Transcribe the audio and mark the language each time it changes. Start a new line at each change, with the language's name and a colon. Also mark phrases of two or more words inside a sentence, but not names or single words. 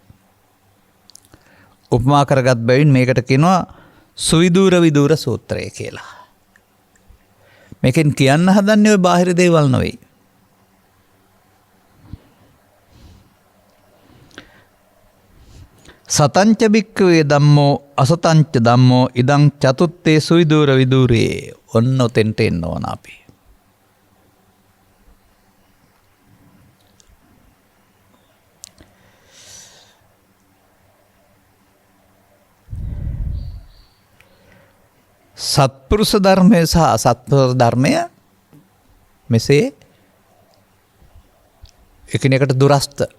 Sinhala: උපමා කරගත් බැවින් මේකට කියනවා සුවිදූර විදූර සූත්‍රය කියලා. මේකෙන් කියන්න හදන්නේ ඔය බාහිර දේවල් නෙවෙයි.
Pali: සතංච බික්කවේ ධම්මෝ අසතංච ධම්මෝ ඉදං චතුත්තේ සුවිදූර විදූරේ.
Sinhala: ඔන්න ඔතෙන්ට එන්න ඕන අපි. සත්පුරුෂ ධර්මය සහ අසත්පුරුෂ ධර්මය මෙසේ එකිනෙකට දුරස්ත.